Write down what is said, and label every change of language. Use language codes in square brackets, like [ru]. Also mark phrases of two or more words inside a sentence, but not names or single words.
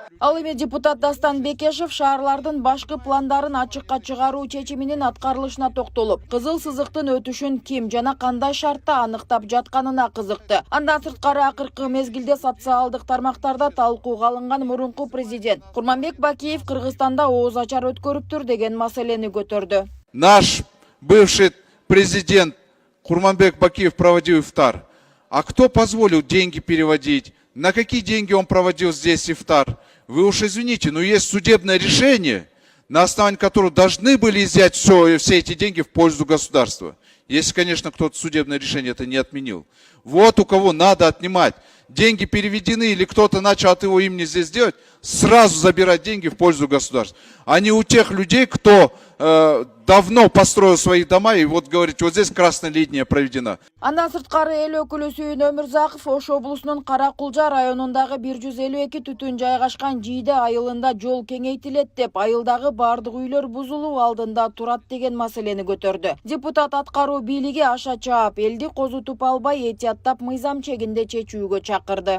[ky] Ал эми депутат Дастан Бекешев шаарлардын башкы пландарын ачыкка чыгаруу чечиминин аткарылышына токтолуп, кызыл сызыктын өтүшүн ким жана кандай шартта аныктап жатканына кызыкты. Андан сырткары акыркы мезгилде социалдык тармактарда талкууга алынган мурунку президент Курманбек Бакиев Кыргызстанда ооз ачар өткөрүптүр деген маселени көтөрдү. [ru] Наш бывший президент Курманбек Бакиев проводил ифтар. А кто позволил деньги переводить? На какие деньги он проводил здесь ифтар? Вы уж извините, но есть судебное решение, на основании которого должны были изъять все эти деньги в пользу государства. Если, конечно, кто-то судебное решение это не отменил. Вот у кого надо отнимать. Деньги переведены или кто-то начал от его имени здесь делать, сразу забирать деньги в пользу государства. А не у тех людей, кто давно построил свои дома и вот говорит, вот здесь красная линия проведена. [ky] Андан сырткары эл өкүлү Сүйүн Өмүрзаков Ош облусунун Кара-Кулжа районундагы 152 түтүн жайгашкан Жийде айылында жол кеңейтилет деп, айылдагы бардык үйлөр бузулуу алдында турат деген маселени көтөрдү. Депутат аткаруу бийлиги аша чаап, элди козутуп албай этияттап мыйзам чегинде чечүүгө чакырды.